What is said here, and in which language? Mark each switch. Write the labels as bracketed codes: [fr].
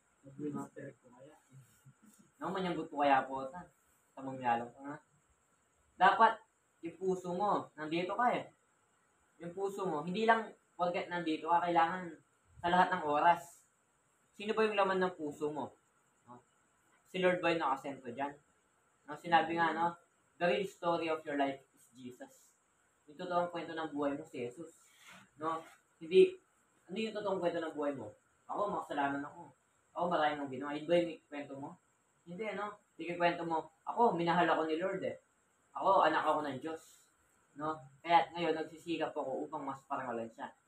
[tl] Mag-master ko kaya. No, manyanggot ko kaya po, sa mamyalang ka nga. Dapat, yung puso mo, nandito ka eh. Yung puso mo, hindi lang porket nandito ka, kailangan sa lahat ng oras. Sino ba yung laman ng puso mo? No? Si Lord ba yung nakasentro dyan? No? Sinabi nga, no? [en] The real story of your life is Jesus. [tl] Yung totoong kwento ng buhay mo si Jesus. No? Hindi, ano yung totoong kwento ng buhay mo? Ako, makasalanan ako. Ako, maraming nang ginawa. Yun ba yung kwento mo? Hindi, no? Hindi yung kwento mo, ako, minahal ako ni Lord eh. Ako, anak ako ng Diyos. No? Kaya ngayon, nagsisikap ako upang mas parangalan siya.